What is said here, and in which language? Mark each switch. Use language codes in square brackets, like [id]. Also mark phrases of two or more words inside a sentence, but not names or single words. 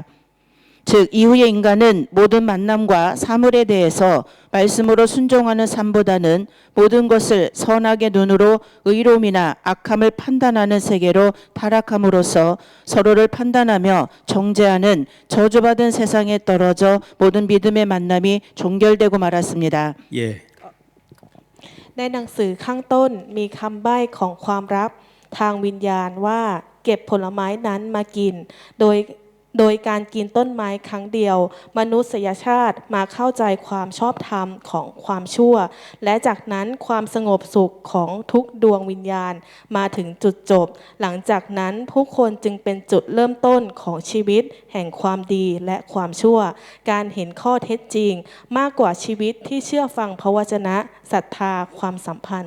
[ko] 즉 이후의 인간은 모든 만남과 사물에 대해서 말씀으로 순종하는 삶보다는 모든 것을 선악의 눈으로 의로움이나 악함을 판단하는 세계로 타락함으로써 서로를 판단하며 정죄하는 저주받은 세상에 떨어져 모든 믿음의 만남이 종결되고 말았습니다. 예. [th] ในหนังสือข้างต้นมีคำใบ้ของความลับทางวิญญาณว่าเก็บผลไม้นั้นมากินโดยการ กินต้นไม้ครั้งเดียวมนุษยชาติมาเข้าใจความชอบธรรมของความชั่วและจากนั้นความสงบสุขของทุกดวงวิญญาณมาถึงจุดจบหลังจากนั้นผู้คนจึงเป็นจุดเริ่มต้นของชีวิตแห่งความดีและความชั่วการเห็นข้อเท็จจริงมากกว่าชีวิตที่เชื่อฟังพระวจนะศรัทธาความสัมพันธ์